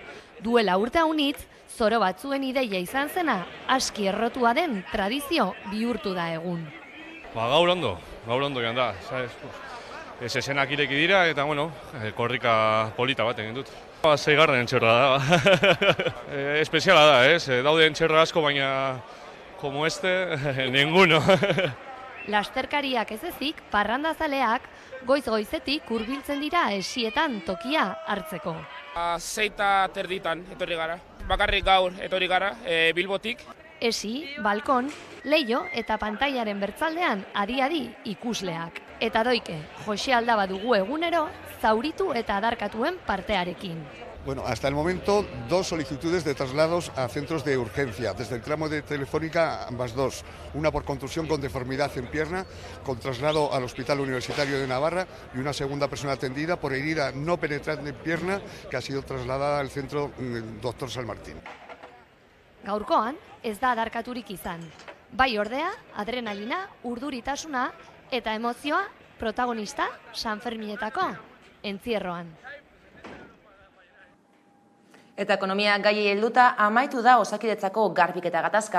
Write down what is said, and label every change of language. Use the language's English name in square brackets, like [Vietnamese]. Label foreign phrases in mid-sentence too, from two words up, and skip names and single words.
[Basque] Duela urte unitz, zoro batzuen ideia izan zena, aski errotua den tradizio bihurtu da egun. Gaur ondo joan da. Zezenak ireki dira eta, korrika polita bat egin dut. 6. entxerra da. Espeziala da, ez? Daude entxerra asko, baina, [Spanish] como ninguno. [Basque] Lasterkariak ez ezik, parrandazaleak, goiz-goizetik hurbiltzen dira esietan tokia hartzeko. 6:30 etorri gara. Bakarrik gaur etorri gara, Bilbotik. Esi, balkon, leio eta pantailaren bertzaldean adi-adi ikusleak. Eta doike, Jose Aldaba dugu egunero, zauritu eta adarkatuen partearekin. [Spanish] Bueno, hasta el momento 2 solicitudes de traslados a centros de urgencia. Desde el tramo de Telefónica, ambas 2. Una por contusión con deformidad en pierna, con traslado al Hospital Universitario de Navarra, y una segunda persona atendida por herida no penetrante en pierna, que ha sido trasladada al centro Dr. San Martín. [Basque] Gaurkoan, ez da adarkaturik izan. Bai ordea, adrenalina, urduritasuna eta emozioa protagonista Sanferminetako entzierroan. Eta ekonomia gaiei helduta amaitu da Osakidetzako garbiketa gatazka.